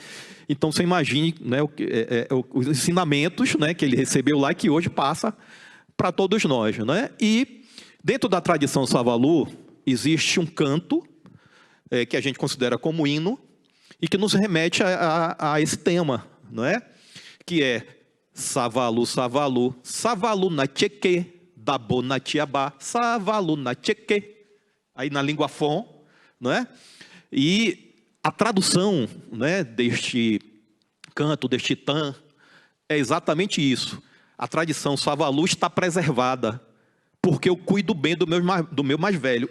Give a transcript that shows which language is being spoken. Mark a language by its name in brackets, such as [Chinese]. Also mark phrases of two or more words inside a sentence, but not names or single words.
[Portuguese] Então, você imagine, né, os ensinamentos, né, que ele recebeu lá e que hoje passa para todos nós. Né? E, dentro da tradição Savalu, existe um canto que a gente considera como hino e que nos remete a esse tema, não é? Que é [Fon] Savalu, Savalu, Savalu na Tcheque, Dabo na Tiabá, Savalu na Tcheque, [Portuguese] aí na língua Fon, não é? E a tradução, né, deste canto, deste tan, é exatamente isso. A tradição Savalu está preservada, porque eu cuido bem do meu mais velho.